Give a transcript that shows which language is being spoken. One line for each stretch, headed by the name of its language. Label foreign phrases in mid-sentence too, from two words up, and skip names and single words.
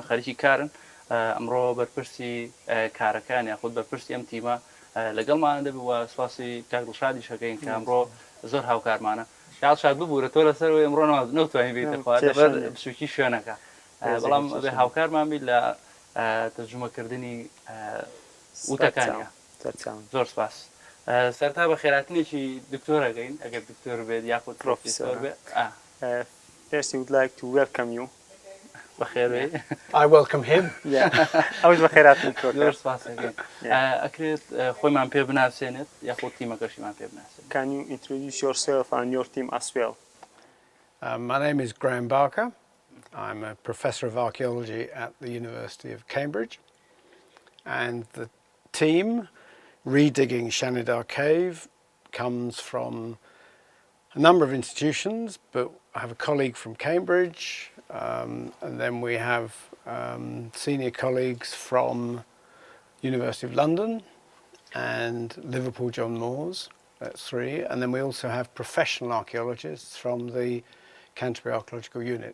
Central Kurdish: خەریکی کارن ئەمڕۆ بەرپرسی کارەکان یاخود بەرپرسی ئەم تیمە لەگەڵمان دەبێت وە سواسی کاکڵشادی شەکەین کە ئەمڕۆ زۆر هاوکارمانە یاڵشاد ببوورە تۆ لەسەر ئەمڕۆ نەوتوانین بێتە لەبەر بچووکی شوێنەکە بەڵام بێ هاوکارمان بیت لە تەرجمەکردنی وتەکانە زۆر سپاس سەرتا بە خێراتنێکی دکتۆرەگەین ئەگەر دکتۆر بێت یاخود پرۆفیسۆر بێت
English: First, we would like to welcome you.
Central Kurdish: بخير.
English: I welcome him.
Arabic: أوش بخيرات دكتور.
Central Kurdish: زۆر سپاسەکەین ئەکرێت خۆیمان پێ بناسێنێت یاخود تیمەکەشیمان پێ بناسێنێت.
English: Can you introduce yourself and your team as well? My name is Graham Barker. I'm a professor of archaeology at the University of Cambridge, and the team redigging Shanadar Cave comes from a number of institutions, but I have a colleague from Cambridge, and then we have senior colleagues from University of London and Liverpool John Moores, that's 3, and then we also have professional archaeologists from the Canterbury Archaeological Unit.